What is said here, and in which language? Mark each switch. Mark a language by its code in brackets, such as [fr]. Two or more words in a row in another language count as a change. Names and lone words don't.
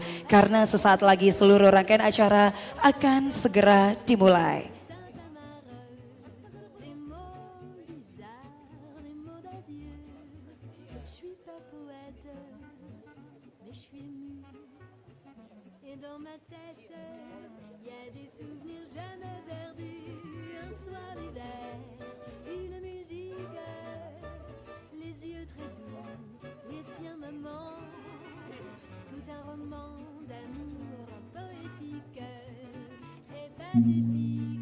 [id] Karena sesaat lagi seluruh rangkaian acara akan segera dimulai. [fr] Je suis pas poète, mais je suis émue. dans ma tête, y a des souvenirs jamais perdus. Un soir d'hiver, une musique, les yeux très doux, les tiens maman, tout un roman d'amour poétique et pathétique.